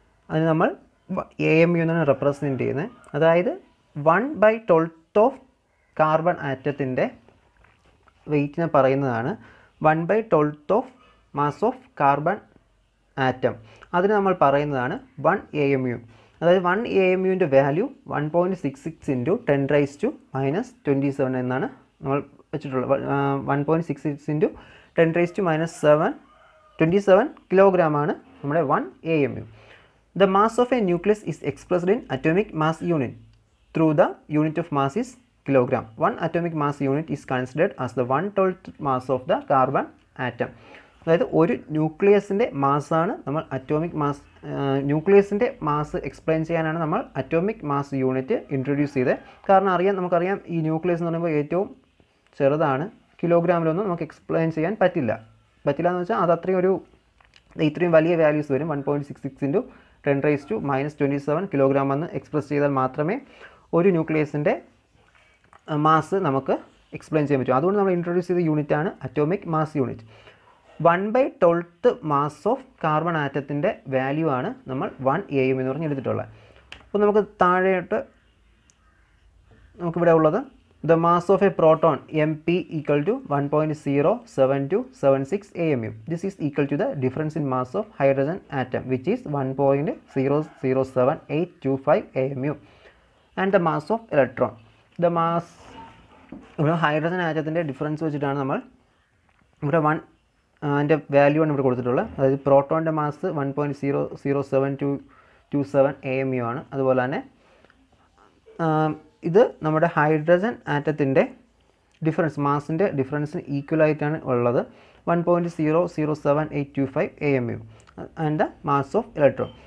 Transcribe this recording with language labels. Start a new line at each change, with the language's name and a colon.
Malayalam: അതിന് നമ്മൾ AMU എന്നാണ് റെപ്രസെൻറ്റ് ചെയ്യുന്നത്. അതായത് 1/12 ഓഫ് കാർബൺ ആറ്റത്തിൻ്റെ വെയ്റ്റിനെ പറയുന്നതാണ് 1/12 of mass of carbon atom. അതിന് നമ്മൾ പറയുന്നതാണ് 1 AMU. അതായത് 1 AMUവിൻ്റെ വാല്യൂ 1.66 ഇൻറ്റു 10⁻⁻27 എന്നാണ് നമ്മൾ വെച്ചിട്ടുള്ളത്. 1.66 ഇൻറ്റു 10⁻⁻27 കിലോഗ്രാമാണ് നമ്മുടെ 1 AMU.
English: The mass of a nucleus is expressed in atomic mass unit through the unit of mass is kilogram. One atomic mass unit is considered as the 1/12th mass of the carbon atom.
Malayalam: അതായത് ഒരു ന്യൂക്ലിയസിൻ്റെ മാസ്സാണ് നമ്മൾ atomic mass, ന്യൂക്ലിയസിൻ്റെ mass explain ചെയ്യാനാണ് നമ്മൾ atomic mass unit introduce ചെയ്തത്. കാരണം നമുക്കറിയാം ഈ nucleus എന്ന് പറയുമ്പോൾ ഏറ്റവും ചെറുതാണ്, കിലോഗ്രാമിലൊന്നും നമുക്ക് എക്സ്പ്ലെയിൻ ചെയ്യാൻ പറ്റില്ല എന്ന് വെച്ചാൽ അത് ഇത്രയും വലിയ വാല്യൂസ് വരും. 1.66 ഇൻറ്റു 10⁻⁻27 കിലോഗ്രാം എന്ന് എക്സ്പ്രസ് ചെയ്താൽ മാത്രമേ ഒരു ന്യൂക്ലിയസിൻ്റെ മാസ് നമുക്ക് എക്സ്പ്ലെയിൻ ചെയ്യാൻ പറ്റും. അതുകൊണ്ട് നമ്മൾ ഇൻട്രൊഡ്യൂസ് ചെയ്ത യൂണിറ്റാണ് atomic mass unit. 1/12th mass of carbon ആറ്റത്തിൻ്റെ value ആണ് നമ്മൾ 1 AMU എന്ന് പറഞ്ഞ് എടുത്തിട്ടുള്ളത്. അപ്പോൾ നമുക്ക് താഴെയായിട്ട് നമുക്കിവിടെ ഉള്ളത്
English: the mass of a proton MP equal to 1.07276 AMU. This is equal to the difference in mass of hydrogen atom which is 1.007825 AMU and the mass of electron. The mass
Malayalam: hydrogen ആറ്റത്തിൻ്റെ difference വെച്ചിട്ടാണ് നമ്മൾ ഇവിടെ അതിൻ്റെ value ആണ് ഇവിടെ കൊടുത്തിട്ടുള്ളത്. അതായത് പ്രോട്ടോണിൻ്റെ mass 1.00727 AMU ആണ്. അതുപോലെ തന്നെ ഇത് നമ്മുടെ ഹൈഡ്രജൻ ആറ്റത്തിൻ്റെ ഡിഫറൻസ്, മാസിൻ്റെ ഡിഫറൻസിന് ഈക്വലായിട്ടാണ് ഉള്ളത് 1.007825 AMU
English: And the mass of electron.